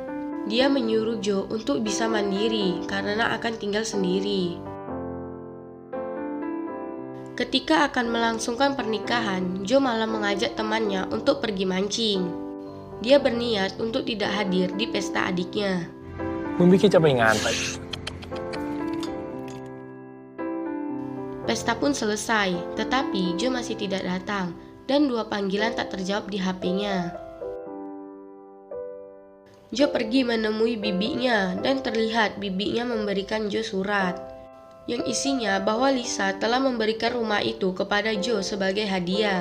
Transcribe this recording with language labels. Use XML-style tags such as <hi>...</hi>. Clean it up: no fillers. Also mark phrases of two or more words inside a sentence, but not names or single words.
<id>Dia menyuruh Joe untuk bisa mandiri karena akan tinggal sendiri. Ketika akan melangsungkan pernikahan, Joe malah mengajak temannya untuk pergi mancing. Dia berniat untuk tidak hadir di pesta adiknya.</id> <th>คุณไม่คิดจะไปงานไป</th> <id>Pesta pun selesai, tetapi Joe masih tidak datang dan 2 panggilan tak terjawab di HP-nya. Joe pergi menemui bibinya dan terlihat bibinya memberikan Joe surat yang isinya bahwa Lisa telah memberikan rumah itu kepada Joe sebagai hadiah.</id>